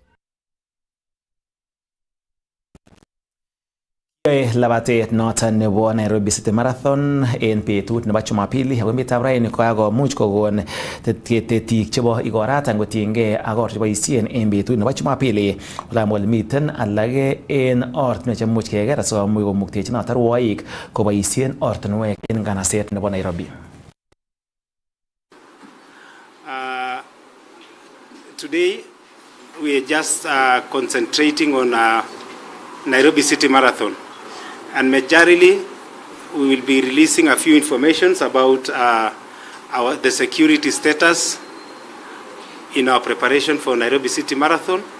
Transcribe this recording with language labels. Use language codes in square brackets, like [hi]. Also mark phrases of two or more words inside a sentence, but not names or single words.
[kln] Labatet noton nebo Nairobi City Marathon en betut nebo Jumapili ako emetab raini kokakomuch kokon tetik chebo igoratan kotiengei ak or cheboisien en betut nebo Jumapili. Olamol miten alak en ortinwek chemuch keker asikomuch komuktechi noton rwoik koboisien ortinwek en nganaset nebo Nairobi. [en] Today we are just concentrating on Nairobi City Marathon. And majorly, we will be releasing a few informations about the security status in our preparation for Nairobi City Marathon.